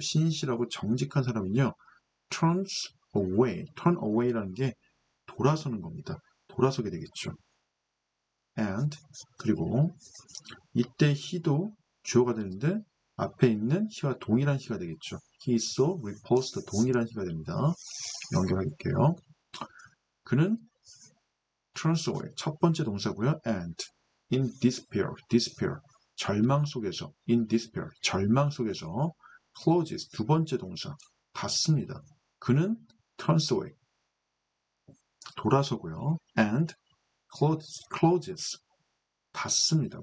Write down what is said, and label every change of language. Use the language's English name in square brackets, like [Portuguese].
[Korean] 신실하고 정직한 사람은요. turn away라는 게 돌아서는 겁니다. 돌아서게 되겠죠. and, 그리고 이때 he도 주어가 되는데 앞에 있는 he와 동일한 he가 되겠죠. [English] he is so repulsed, [Korean] 동일한 he가 됩니다. 연결할게요. 그는 turns away, 첫 번째 동사고요. and, [English] in despair, [Korean] 절망 속에서, in despair, 절망 속에서, closes, 두 번째 동사, 닫습니다. 그는 turns away, 돌아서고요. and closes, 닫습니다.